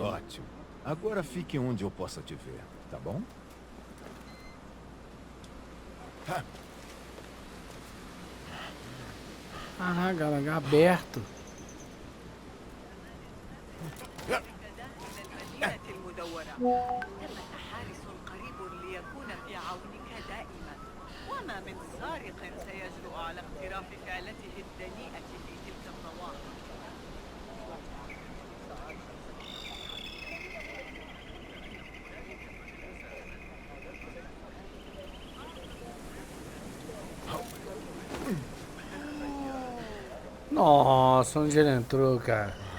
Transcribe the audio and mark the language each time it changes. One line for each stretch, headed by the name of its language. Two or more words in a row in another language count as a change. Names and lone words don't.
Portuguese: Ótimo. Agora fique onde eu possa te ver, tá bom? Ah, galera, aberto.
Arabic: تم تحارس قريب ليكون في عونك دائما وما من سارق سيجرؤ على اقتراف فعلته الدنيئة في تلك الضواحي.
Portuguese: Nossa, onde ele entrou, cara?